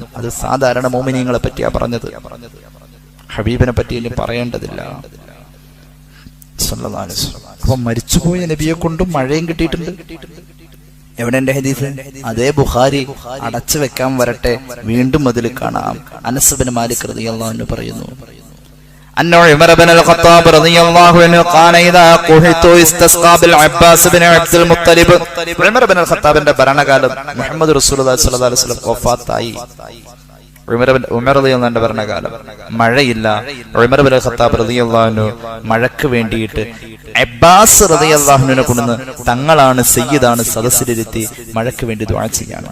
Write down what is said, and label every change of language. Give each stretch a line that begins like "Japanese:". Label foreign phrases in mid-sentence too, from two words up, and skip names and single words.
Malayalam: അത് സാധാരണ മുഅ്മിനീങ്ങളെ പറ്റിയാ പറഞ്ഞത്, ഹബീബിനെ പറ്റിയും പറയേണ്ടതില്ല.
Arabic: صلى الله عليه وسلم.
Malayalam: അപ്പൊ മരിച്ചുപോയ നബിയെ കൊണ്ടും മഴയും കിട്ടിയിട്ടുണ്ട്. എവിടെ എന്റെ ഹദീസ്? അതേ ബുഖാരി. അടച്ചു വെക്കാൻ വരട്ടെ, വീണ്ടും അതിൽ കാണാം. അനസ് ഇബ്നു മാലിക്
Arabic: رضي الله عنه
Malayalam: പറയുന്നു,
Arabic: أن عمر بن الخطاب رضي الله عنه قال إذا قحط استسقى بالعباس بن عبد المطلب.
Malayalam: ഉമർ ബിൻ ഖത്താബിന്റെ ഭരണകാലം മുഹമ്മദ്
Arabic: رسول الله صلى الله عليه وسلم
Malayalam: വഫാത്തായി. ഉമർ
Arabic: رضي الله عنه
Malayalam: ഭരണകാലം മഴയില്ല. ഉമർ ബിൻ ഖത്താബ്
Arabic: رضي الله عنه
Malayalam: മഴയ്ക്ക് വേണ്ടിയിട്ട് അബ്ബാസ്
Arabic: رضي الله عنه
Malayalam: കൊണ്ടുവന്ന് തങ്ങളാണ് സയ്യിദാണ് സദസ്സിലിരുത്തി മഴയ്ക്ക് വേണ്ടി ദുആ ചെയ്യാണ്.